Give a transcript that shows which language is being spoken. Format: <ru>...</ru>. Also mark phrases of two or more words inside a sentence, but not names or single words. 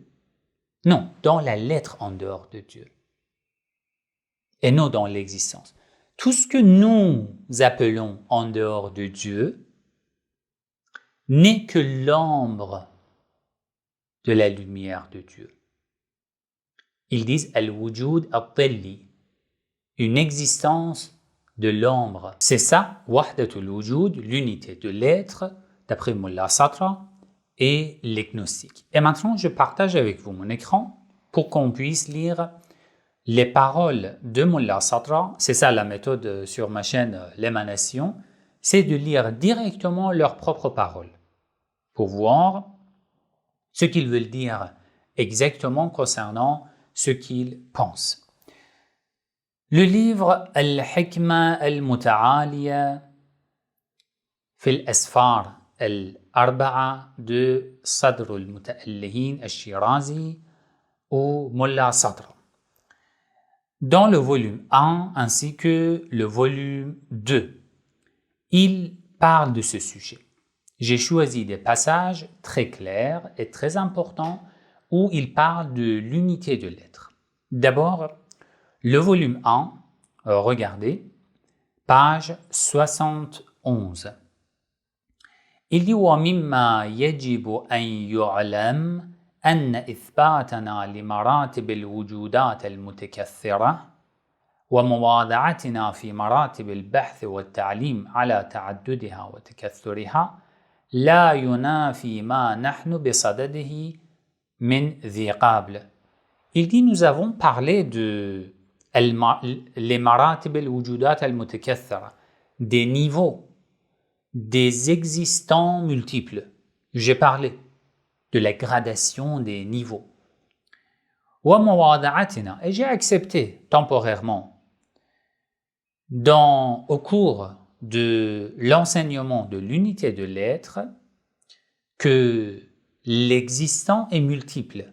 <fr>Non, dans la lettre en dehors de Dieu. Et non dans l'existence. Tout ce que nous appelons en dehors de Dieu n'est que l'ombre de la lumière de Dieu. Ils disent</fr> <ar>الوجود الظلي,</ar> <fr>une existence de l'ombre. C'est ça,</fr> <ar>وحدة الوجود,</ar> <fr>l'unité de l'être, d'après Mullah Sadra et les gnostiques. Et maintenant, je partage avec vous mon écran pour qu'on puisse lire les paroles de Mullah Sadra. C'est ça la méthode sur ma chaîne L'émanation, c'est de lire directement leurs propres paroles pour voir ce qu'ils veulent dire exactement concernant ce qu'ils pensent. Le livre Al-Hikma al-Muta'aliya fi al-Asfar al-Arba'a de Sadr al-Muta'allihin al-Shirazi ou Mullah Sadra. Dans le volume 1 ainsi que le volume 2, il parle de ce sujet. J'ai choisi des passages très clairs et très importants où il parle de l'unité de l'être. D'abord, le volume 1, regardez, page 71. Il dit</fr> <ar>وَمِمَّا يَجِبُ أَنْ يُعْلَمْ أن إثباتنا لمراتب الوجودات المتكثرة ومواضعتنا في مراتب البحث والتعليم على تعددها وتكثرها لا ينافي ما نحن بصدده من ذي قابل.</ar> <fr>Il dit, nous avons parlé de les</fr> <ar>مراتب الوجودات المتكثرة,</ar> <fr>des niveaux, des existants multiples. J'ai parlé de la gradation des niveaux.</fr> <ar>ومواضعتنا,</ar> <fr>et j'ai accepté temporairement au cours de l'enseignement de l'unité de l'être que l'existant est multiple.</fr>